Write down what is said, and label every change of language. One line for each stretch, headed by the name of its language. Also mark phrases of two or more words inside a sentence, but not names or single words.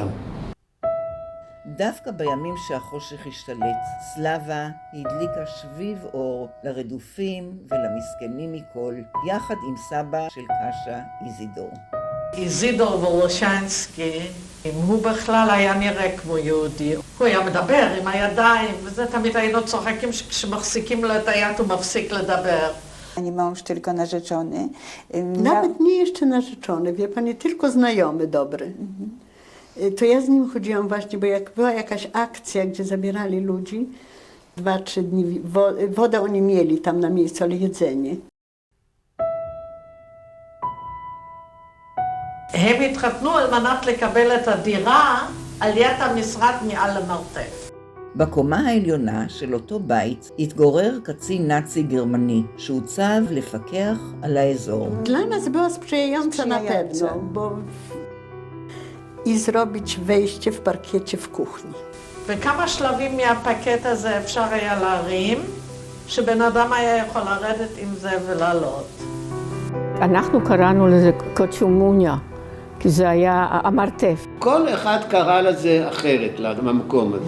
Hebrew: דווקא בימים שהחושך השתלט, סלבה הדליקה שביב אור לרדופים ולמסכנים מכל, יחד עם סבא של קאשה, איזידור. איזידור וולושנסקי, הוא בכלל היה נראה כמו יהודי. הוא היה מדבר עם הידיים, וזה תמיד היינו צוחקים שכשמחזיקים לו את היד הוא מפסיק לדבר.
Polish: Ani mąż, tylko narzeczony. Nawet nie jeszcze narzeczony, wie pani, tylko znajomy dobry. To ja z nim chodziłam właśnie, bo jak była jakaś akcja, gdzie zabierali ludzi, 2-3 dni, wodę oni mieli tam na miejscu, ale jedzenie.
Hebrew: הם התחתנו על מנת לקבל את הדירה על יד המשרד מעל המרתף. בקומה העליונה של אותו בית התגורר קצין נאצי גרמני שהוצב לפקח על האזור.
Polish: Dla nas była sprzyjająca na pewno, bo i zrobić wejście w parkiecie w kuchni.
Hebrew: וכמה שלבים מהפקט הזה אפשר היה להרים, שבן אדם היה יכול לרדת עם זה ולעלות. אנחנו קראנו לזה קוצ'ומוניה, כי זה היה המרתף. כל אחד קרא לזה אחרת, למקום הזה.